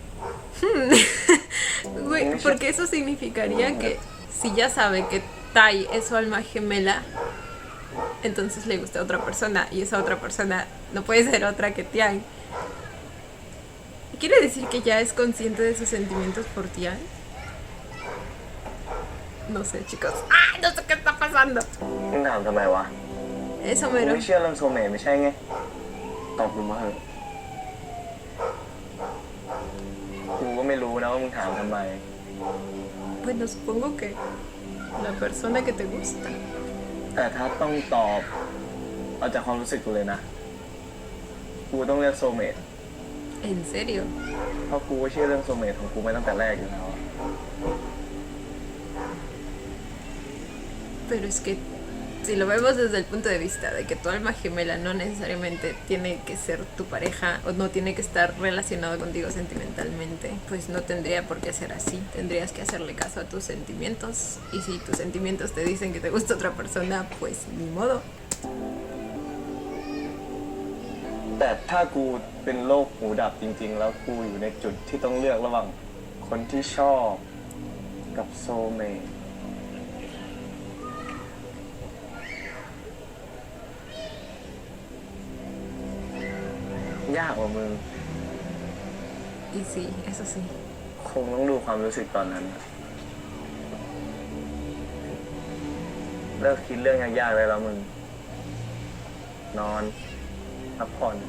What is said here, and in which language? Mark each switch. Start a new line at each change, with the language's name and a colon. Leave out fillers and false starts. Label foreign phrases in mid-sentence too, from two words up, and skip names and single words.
Spanish: Güey, porque eso significaría que si ya sabe que Tai es su alma gemela, entonces le gusta a otra persona y esa otra persona no puede ser otra que Tian. ¿Quiere decir que ya es consciente de sus sentimientos por Tian? No sé, chicos. ¡Ah! No sé qué está pasando.
Thai: มึงถามทำไมวะ
Spanish: Eso
Thai: มึง
Spanish: mero.
Thai: ไม่เชื่อเรื่องโซลเมทไม่ใช่ไง ตอบกูมาเถอะกูก็ไม่รู้นะว่ามึงถามทำไม
Spanish: Bueno, supongo que la persona que te gusta.
Thai: แต่ถ้าต้องตอบเอาจากความรู้สึกกูเลยนะ กูต้องเลือกโซลเมท
Spanish: ¿En serio?
Thai: เพราะกูก็เชื่อเรื่องโซลเมทของกูมาตั้งแต่แรกอยู่แล้วอะ
Spanish: Pero es que si lo vemos desde el punto de vista de que tu alma gemela no necesariamente tiene que ser tu pareja o no tiene que estar relacionado contigo sentimentalmente, pues no tendría por qué ser así. Tendrías que hacerle caso a tus sentimientos y si tus sentimientos te dicen que te gusta otra persona, pues ni modo.
Thai: แต่ถ้ากูเป็นโรคหูดับจริงๆ แล้วกูอยู่ในจุดที่ต้องเลือกระหว่างคนที่ชอบกับโซลเมทยากกว่ามึง
Spanish: Y sí, eso sí.
Thai: คงต้องดูความรู้สึกตอนนั้น เลิกคิดเรื่องยากๆเลยแล้วมึง นอนพักผ่อน